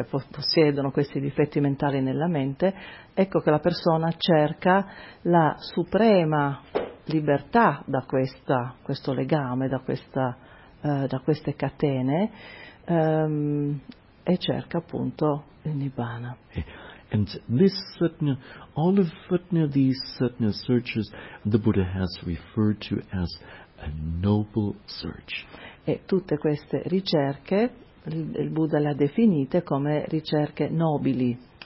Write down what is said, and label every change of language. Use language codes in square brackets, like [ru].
[it] possiedono questi difetti mentali nella mente, ecco che la persona cerca la suprema libertà da questo legame, da queste catene, e cerca appunto il Nibbana. [en] And this sutta, all of sutta, these sutta searches, the Buddha has referred to as a noble search. [it] E tutte queste ricerche il Buddha le ha definite come ricerche nobili.